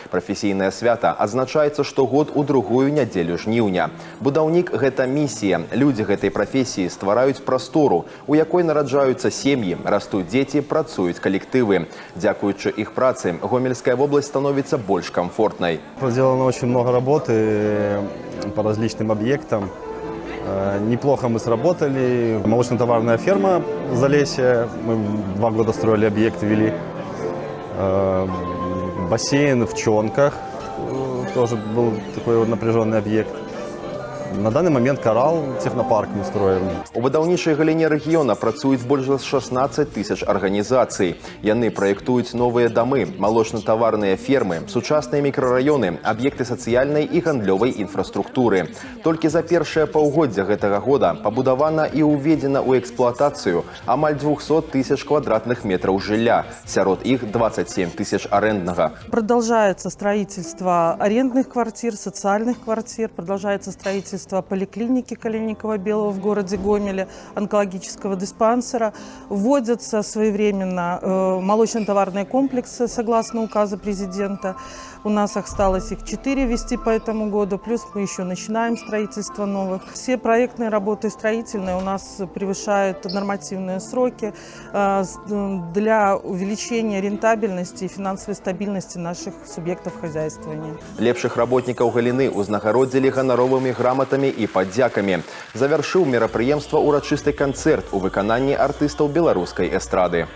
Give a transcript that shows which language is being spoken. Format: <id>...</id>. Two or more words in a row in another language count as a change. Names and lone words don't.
<be>Прафесійнае свята адзначаецца штогод у другую нядзелю жніўня. Будаўнік – гэта місія. Людзі гэтай прафесіі ствараюць прастору, у якой нараджаюцца сем'і, растуць дзеці, працуюць калектывы. Дзякуючы іх працы, Гомельская вобласць становіцца больш комфортной.</be> <ru>Проделано очень много работы по различным объектам. Неплохо мы сработали. Молочно-товарная ферма Залесье. Мы 2 года строили объект, вели. Бассейн в Чонках. Тоже был такой вот напряженный объект. На данный момент «Коралл» технопарк мы строим.</ru> <be>У будаўнічай галіне рэгіёна працуюць больш за 16 тысяч арганізацый. Яны праектуюць новыя дамы, малочна-таварныя фермы, сучасныя мікрараёны, аб'екты сацыяльнай і гандлёвай інфраструктуры. Толькі за першае паўгоддзя гэтага года пабудавана і ўведзена ў эксплуатацыю амаль 200 тысяч квадратных метров жылля, сярод іх 27 тысяч аренднага.</be> <ru>Продолжается строительство арендных квартир, социальных квартир, продолжается строительство поликлиники Калиниково-Белого в городе Гомеле, онкологического диспансера. Вводятся своевременно молочно-товарные комплексы, согласно указа президента. У нас осталось их 4 ввести по этому году, плюс мы еще начинаем строительство новых. Все проектные работы строительные у нас превышают нормативные сроки для увеличения рентабельности и финансовой стабильности наших субъектов хозяйствования.</ru> <be>Лепшых работникаў галіны узнагародзілі ганаровымі граматамі і падзякамі. Завяршыў мерапрыемства урачысты канцэрт у выкананні артыстаў беларускай эстрады.</be>